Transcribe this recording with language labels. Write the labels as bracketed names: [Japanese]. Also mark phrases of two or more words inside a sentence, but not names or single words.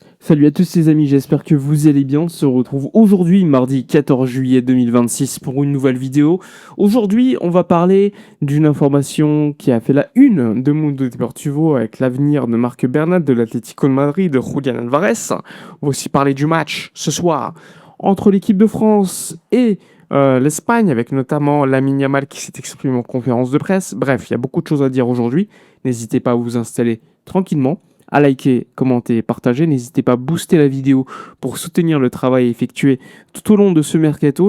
[French] Salut à tous les amis, j'espère que vous allez bien. On se retrouve aujourd'hui, mardi 14 juillet 2026, pour une nouvelle vidéo. Aujourd'hui, on va parler d'une information qui a fait la une de Mundo Deportivo avec l'avenir de Marc Bernal de l'Atlético de Madrid, de Julián Álvarez. On va aussi parler du match ce soir entre l'équipe de France et l'Espagne, avec notamment Lamine Yamal qui s'est exprimé en conférence de presse. Bref, il y a beaucoup de choses à dire aujourd'hui. N'hésitez pas à vous installer tranquillement, à liker, commenter, partager. N'hésitez pas à booster la vidéo pour soutenir le travail effectué tout au long de ce mercato.